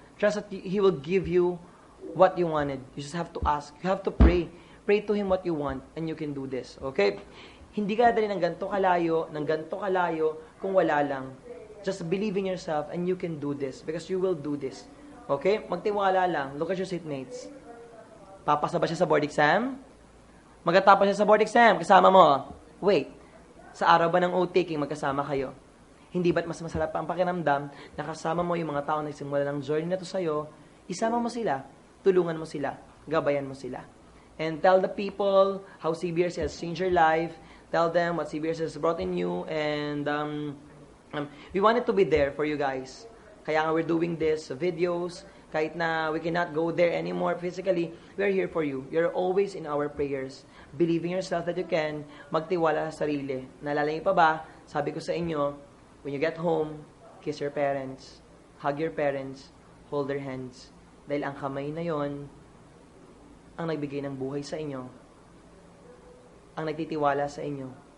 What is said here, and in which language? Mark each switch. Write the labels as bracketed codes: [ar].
[en] Trust that He will give you what you wanted. You just have to ask. You have to pray. Pray to Him what you want and you can do this. Okay? Hindi ka dali ng ganito kalayo, kung wala lang. Just believe in yourself and you can do this because you will do this. Okay? Magtiwala lang. Look at your seatmates. [tl] Papasa ba siya sa board exam? Magtatapos siya sa board exam, kasama mo. Wait. Sa araw ba ng O-taking, magkasama kayo? Hindi ba't mas masarap ang pakiramdam na kasama mo yung mga tao na nagsimula ng journey na to sa'yo, isama mo sila, tulungan mo sila, gabayan mo sila. [en] And tell the people how CBRC has changed your life. Tell them what CBRC has brought in you. And we wanted to be there for you guys. Kaya nga we're doing this videos. Kahit na we cannot go there anymore physically, we're here for you. You're always in our prayers. Believe in yourself that you can. Magtiwala sa sarili. Naalala niyo pa ba? Sabi ko sa inyo, when you get home, kiss your parents, hug your parents, hold their hands. [tl] Dahil ang kamay na yon ang nagbigay ng buhay sa inyo, ang nagtitiwala sa inyo.